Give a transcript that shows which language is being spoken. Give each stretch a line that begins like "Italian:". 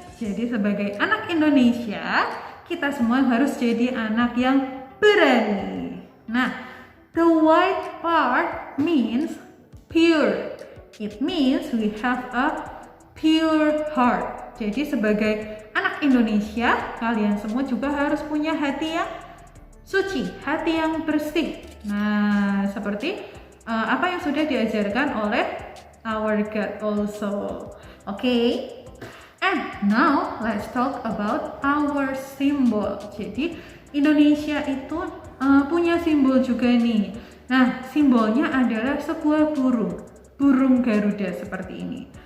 Indonesian: Jadi sebagai anak Indonesia, kita semua harus jadi anak yang berani.
English: Nah, the white part means pure. It means we have a pure heart.
Indonesian: Jadi sebagai anak Indonesia, kalian semua juga harus punya hati yang suci, hati yang bersih. Nah, seperti apa yang sudah diajarkan oleh
English: our God also. Okay? And now let's talk about our symbol.
Indonesian: Jadi Indonesia itu punya simbol juga nih. Nah, simbolnya adalah sebuah burung Garuda seperti ini.